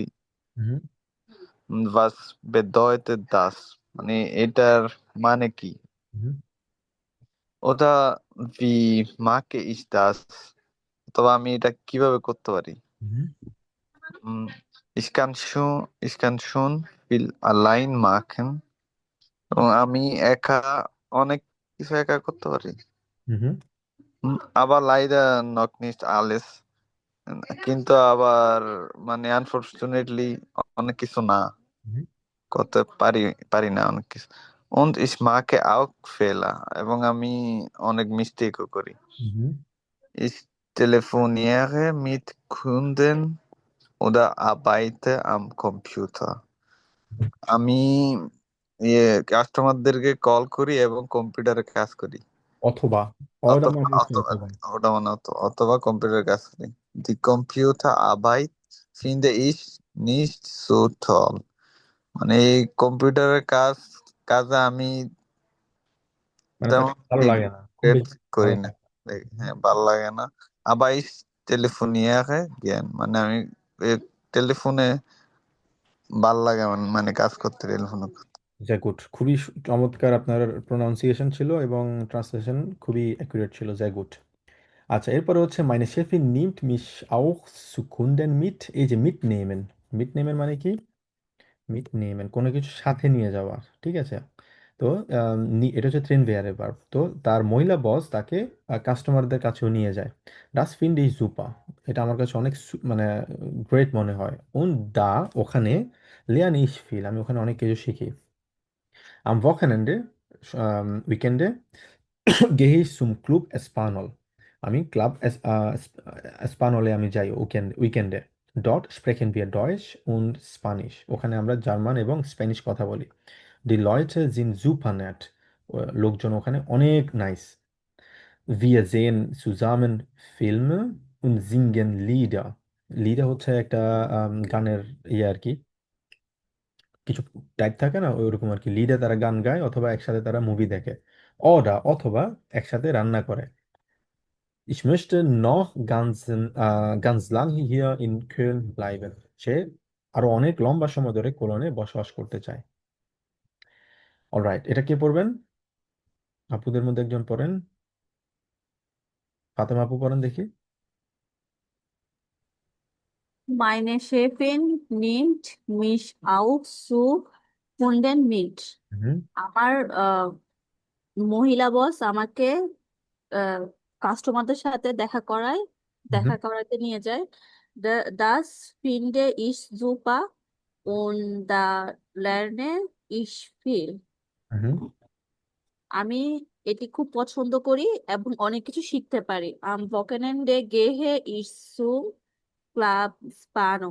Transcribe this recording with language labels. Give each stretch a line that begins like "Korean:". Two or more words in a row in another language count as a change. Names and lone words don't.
German: Mhm. Was bedeutet das?
Bangla: মানে এটার মানে কি? Mhm.
German: Oder wie mache ich das?
Bangla: অথবা আমি এটা কিভাবে করতে পারি? Mhm.
German: Ich kann schon viel allein machen.
Bangla: এবং আমি একা অনেক কিছু একা করতে পারি। Mhm. আবার
German: leider noch nicht alles,
Bangla: কিন্তু আবার মানে আনফরচুনেটলি অনেক কিছু না Mhm. করতে পারি না অনেক কিছু।
German: und ich mache auch Fehler,
Bangla: এবং আমি অনেক মিস্টেকও করি। Mhm.
German: Ich telefoniere mit Kunden oder arbeite am Computer.
Bangla: আমি কাস্টমারদেরকে কল করি এবং কম্পিউটারে কাজ করি। অথবা oder মানে হচ্ছে অথবা অথবা। ওটা মানে অথবা কম্পিউটারে কাজ করি।
German: Die Computerarbeit finde ich nicht so toll.
Bangla: মানে এই কম্পিউটারের কাজে আমি মানে তার তেমন ভালো লাগে না, খুব great বেশি করি ভালো না। লাগে না। হ্যাঁ, ভালো লাগে না। আবার
German: ich telefoniere gern,
Bangla: মানে আমি টেলিফোনে ভাল লাগে, মানে কাজ করতে টেলিফোনে। জ্যাগুট, খুবই চমৎকার আপনার প্রোনাউন্সিয়েশন ছিল এবং ট্রান্সলেশন খুবই অ্যাকুরেট ছিল।
German: জ্যাগুট।
Bangla: আচ্ছা, এরপরে হচ্ছে
German: meine Chefin nimmt mich auch zu Kunden mit।
Bangla: এই যে mitnehmen, mitnehmen মানে কি? mitnehmen কোনো কিছু সাথে নিয়ে যাওয়া, ঠিক আছে? তো এটা হচ্ছে ট্রেন বেয়ারে ভার্ব। তো তার মহিলা বস তাকে কাস্টমারদের কাছেও নিয়ে যায়।
German: das finde ich super।
Bangla: এটা আমার কাছে অনেক মানে গ্রেট মনে হয়।
German: und da ওখানে lerne ich viel,
Bangla: আমি ওখানে অনেক কিছু শিখি।
German: am Wochenende উইকেন্ডে gehe ich zum Club Espanol।
Bangla: আমি ক্লাব এসপানলে আমি যাই উইকেন্ডে।
German: dort sprechen wir Deutsch und Spanish।
Bangla: ওখানে আমরা জার্মান এবং স্প্যানিশ কথা বলি।
German: die Leute sind super nett।
Bangla: লোকজন ওখানে অনেক নাইস।
German: wir sehen zusammen Filme und singen Lieder।
Bangla: লিডার হচ্ছে একটা গানের ইয়ে আর কি, কিছু টাইপ থাকে না ওইরকম আর কি। লিডে তারা গান গায় অথবা একসাথে তারা মুভি দেখে। অথবা একসাথে রান্না করে।
German: Ich möchte noch ganz lange hier in Köln bleiben।
Bangla: সে আরো অনেক লম্বা সময় ধরে কোলনে বসবাস করতে চায়। অলরাইট, এটা কে পড়বেন? আপুদের মধ্যে একজন পড়েন। ফাতেমা আপু পড়েন দেখি।
German: Meine Chefin nimmt mich auch zu Kunden mit। হুম
Bangla: আমার মহিলা বস আমাকে কাস্টমারদের সাথে দেখা হুম করাতে নিয়ে যায়।
German: Das finde ich super und da lerne ich viel। হুম
Bangla: আমি এটি খুব পছন্দ করি এবং অনেক কিছু শিখতে পারি।
German: Am Wochenende gehe ich zum Club Spano।